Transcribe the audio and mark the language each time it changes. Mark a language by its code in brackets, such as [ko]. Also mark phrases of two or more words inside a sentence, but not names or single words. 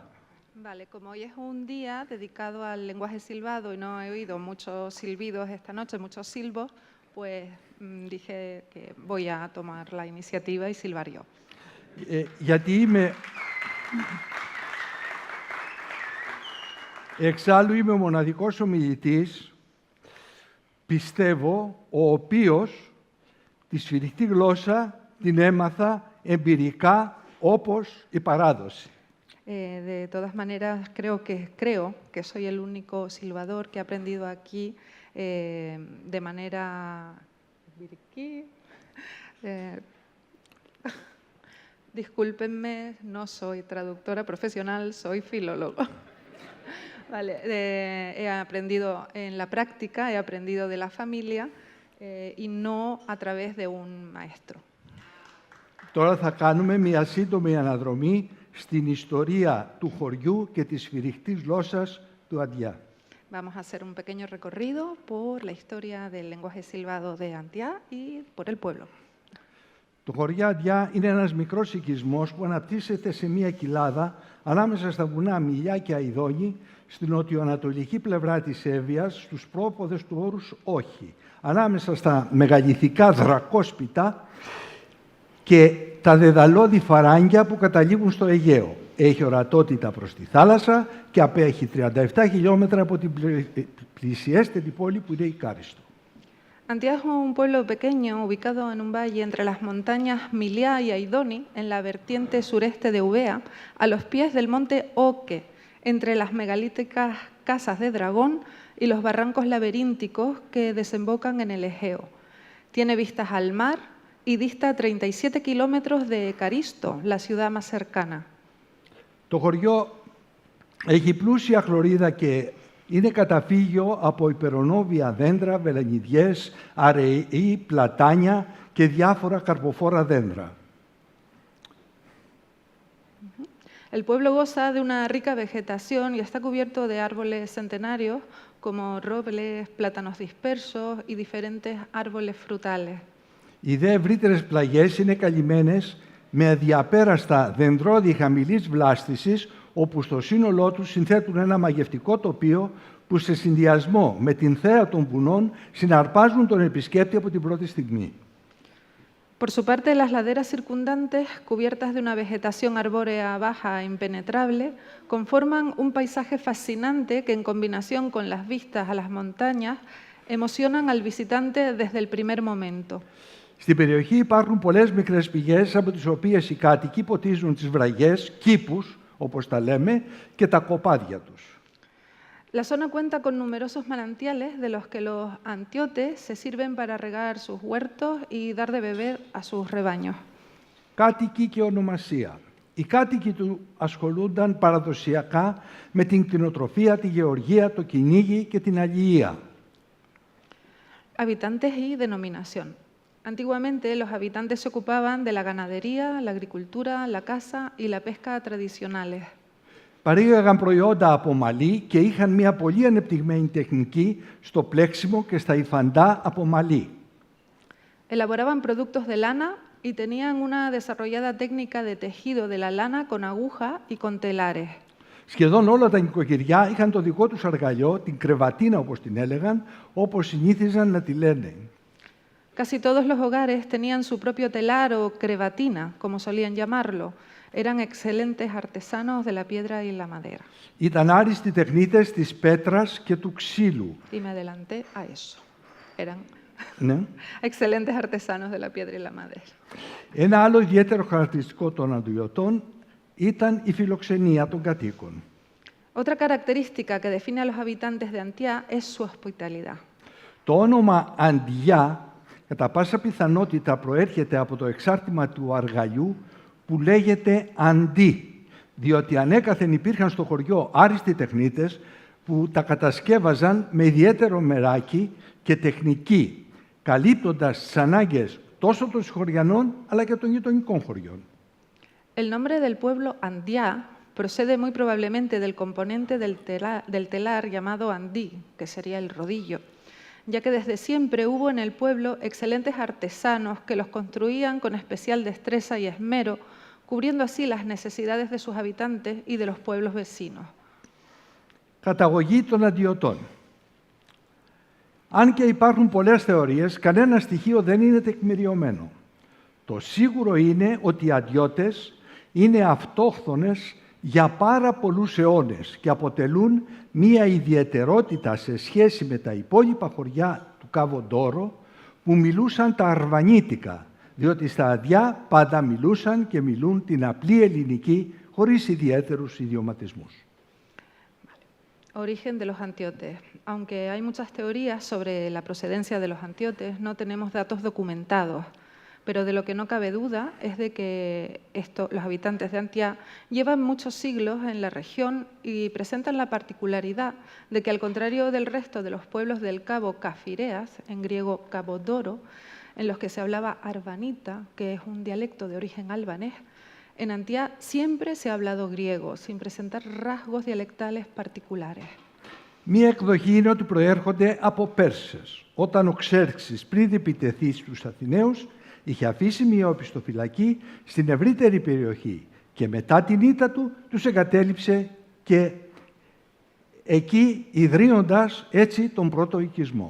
[es] Vale, como hoy es un día dedicado al lenguaje silbado y no he oído muchos silbidos esta noche, muchos silbos, pues dije que voy a tomar la iniciativa y silbar yo. [el] Γιατί είμαι... Εξάλλου είμαι ο μοναδικός ομιλητής, πιστεύω, ο οποίος τη σφυριχτή γλώσσα την έμαθα εμπειρικά όπως η παράδοση. [es] De todas maneras, creo que soy el único silbador que ha aprendido aquí de manera... Discúlpenme, no soy traductora profesional, soy filólogo. Vale, he aprendido en la práctica, he aprendido de la familia y no a través de un maestro. [el] Τώρα θα κάνουμε μια σύντομη αναδρομή στην ιστορία του χωριού και της σφυριχτής γλώσσας του Αντιά. [es] Vamos a hacer un pequeño recorrido por la historia del lenguaje silbado de Antiá y por el pueblo. [el] Το χωριό Αντιά είναι ένας μικρός οικισμός που αναπτύσσεται σε μια κοιλάδα ανάμεσα στα βουνά Μιλιά και Αηδόνη, στην νοτιοανατολική πλευρά της Εύβοιας, στους πρόποδες του όρους Όχι, ανάμεσα στα μεγαλειθικά δρακόσπιτα και τα δεδαλώδη φαράγγια που καταλήγουν στο Αιγαίο. Έχει ορατότητα προς τη θάλασσα και απέχει 37 χιλιόμετρα από την πλησιέστερη πόλη που είναι η Κάριστο. [es] Antiá es un pueblo pequeño ubicado en un valle entre las montañas Miliá y Aidoni, en la vertiente sureste de Eubea, a los pies del monte Oque, entre las megalíticas casas de dragón y los barrancos laberínticos que desembocan en el Egeo. Tiene vistas al mar y dista 37 kilómetros de Caristo, la ciudad más cercana. [el] Το χωριό έχει πλούσια χλωρίδα και είναι καταφύγιο από υπερονόβια δέντρα, βελανιδιές, αραιοί, πλατάνια και διάφορα καρποφόρα δέντρα. [es] El pueblo goza de una rica vegetación y está cubierto de árboles centenarios como robles, plátanos dispersos y diferentes árboles frutales. [el] Οι δε ευρύτερες πλαγιές είναι καλυμμένες με αδιαπέραστα δεντρόδι χαμηλής βλάστησης, όπου στο σύνολό τους συνθέτουν ένα μαγευτικό τοπίο που σε συνδυασμό με την θέα των βουνών συναρπάζουν τον επισκέπτη από την πρώτη στιγμή. [es] Por su parte, las laderas circundantes, cubiertas de una vegetación arbórea baja e impenetrable, conforman un paisaje fascinante que, en combinación con las vistas a las montañas, emocionan al visitante desde el primer momento. [el] Στην περιοχή υπάρχουν πολλές μικρές πηγές, από τις οποίες οι κάτοικοι ποτίζουν τις βραγιές, κήπους, όπως τα λέμε, και τα κοπάδια τους. [es] La zona cuenta con numerosos manantiales de los que los antiotes se sirven para regar sus huertos y dar de beber a sus rebaños. [el] Κάτοικοι και ονομασία. Οι κάτοικοι του ασχολούνταν παραδοσιακά με την κτηνοτροφία, τη γεωργία, το κυνήγι και την αλληλεία. [es] Habitantes y denominación. Antiguamente los habitantes se ocupaban de la ganadería, la agricultura, la caza y la pesca tradicionales. [el] Παρήγαγαν προϊόντα από μαλλί και είχαν μια πολύ ανεπτυγμένη τεχνική στο πλέξιμο και στα υφαντά από μαλλί. [es] Elaboraban productos de lana y tenían una desarrollada técnica de tejido de la lana con aguja y con telares. [el] Σχεδόν όλα τα νοικοκυριά είχαν το δικό τους αργαλιό, την κρεβατίνα όπως την έλεγαν, όπως συνήθιζαν να τη λένε. [es] Casi todos los hogares tenían su propio telar o crevatina, como solían llamarlo. Eran excelentes artesanos de la piedra y la madera. [el] Ήταν άριστοι τεχνίτες της πέτρας και του ξύλου. [es] Y me adelanté a eso. Eran [el] Ναι. [es] excelentes artesanos de la piedra y la madera. [el] Ένα άλλο ιδιαίτερο χαρακτηριστικό των αντιωτών ήταν η φιλοξενία των κατοίκων. [es] Otra característica que define a los habitantes de Antía es su hospitalidad. [el] Το όνομα Αντιά, κατά πάσα πιθανότητα, προέρχεται από το εξάρτημα του αργαλιού που λέγεται Αντί, διότι ανέκαθεν υπήρχαν στο χωριό άριστοι τεχνίτες που τα κατασκεύαζαν με ιδιαίτερο μεράκι και τεχνική, καλύπτοντας τις ανάγκες τόσο των χωριανών αλλά και των γειτονικών χωριών. [es] El nombre del pueblo Andía procede muy probablemente del componente del telar llamado andí, que sería el rodillo, ya que desde siempre hubo en el pueblo excelentes artesanos que los construían con especial destreza y esmero, cubriendo así las necesidades de sus habitantes y de los pueblos vecinos. [el] Καταγωγή των αντιωτών. Αν και υπάρχουν πολλές θεωρίες, κανένα στοιχείο δεν είναι τεκμηριωμένο. Το σίγουρο είναι ότι οι αντιώτες είναι αυτόχθονες για πάρα πολλούς αιώνες και αποτελούν μία ιδιαιτερότητα σε σχέση με τα υπόλοιπα χωριά του Κάβο Ντόρο που μιλούσαν τα αρβανίτικα, διότι στα Αντιά πάντα μιλούσαν και μιλούν την απλή ελληνική χωρίς ιδιαίτερους ιδιωματισμούς. [es] Origen de los antiotes. Aunque hay muchas teorías sobre la procedencia de los antiotes, no tenemos datos documentados. Pero de lo que no cabe duda es de que los habitantes de Antía llevan muchos siglos en la región y presentan la particularidad de que, al contrario del resto de los pueblos del Cabo Cafireas, en griego Cabo Doro, en los que se hablaba arvanita, que es un dialecto de origen albanés, en Antía siempre se ha hablado griego, sin presentar rasgos dialectales particulares. [el] Μία εκδοχή είναι ότι προέρχονται από Πέρσες. Όταν ο Ξέρξης πριν επιτεθεί στους Αθηναίους, είχε αφήσει μια οπισθοφυλακή στην ευρύτερη περιοχή και μετά την ήττα του τους εγκατέλειψε και εκεί ιδρύοντας έτσι τον πρώτο οικισμό.